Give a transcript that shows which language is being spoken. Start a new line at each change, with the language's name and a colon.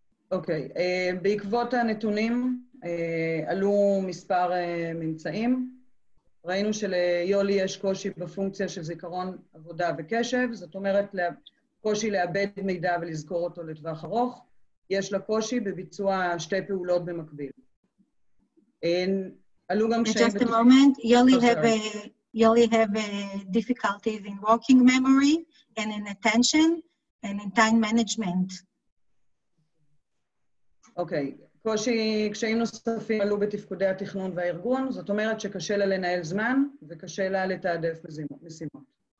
Hebrew: אוקיי, בעקבות הנתונים עלו מספר ממצאים. ראינו שליולי יש קושי בפונקציה של זיכרון עבודה וקשב, זאת אומרת קושי לאבד מידע ולזכור אותו לטווח ארוך. יש לה קושי בביצוע 2 פעולות במקביל. עלו גם קשיים...
English: Just a moment, Yoli have difficulties in working memory and in attention and in time management. אוקיי,
Hebrew: קשיים נוספים עלו בתפקודי התכנון והארגון, זאת אומרת שקשה לה לנהל זמן וקשה לה לתעדף משימות.